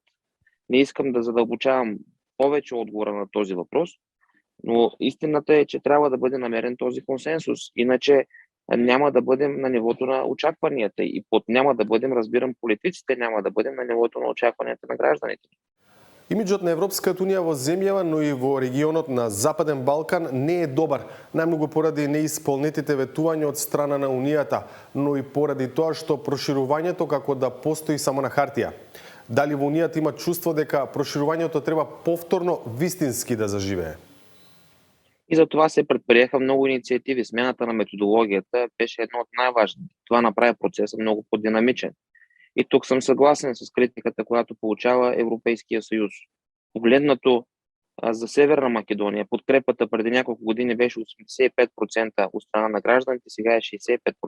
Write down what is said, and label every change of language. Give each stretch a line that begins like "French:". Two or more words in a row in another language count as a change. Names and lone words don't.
Bulgarian: Не искам да задълбочавам повече отговора на този въпрос, но истината е, че трябва да бъде намерен този консенсус. Иначе няма да бъдем на нивото на очакванията и няма да бъдем, разбирам, политиците, няма да бъдем на нивото на очакванията на гражданите.
Macedonian: Имиджот на Европската унија во земјава, но и во регионот на Западен Балкан не е добар, најмногу поради неисполнетите ветувања од страна на Унијата, но и поради тоа што проширувањето како да постои само на хартија. Дали во Унијата има чувство дека проширувањето треба повторно вистински да заживее?
Bulgarian: И за това се предприеха много инициативи. Смяната на методологията беше едно от най-важните. Това направи процеса много по-динамичен. И тук съм съгласен с критиката, която получава Европейския съюз. Погледнато за Северна Македония, подкрепата преди няколко години беше 85% от страна на гражданите, сега е 65%.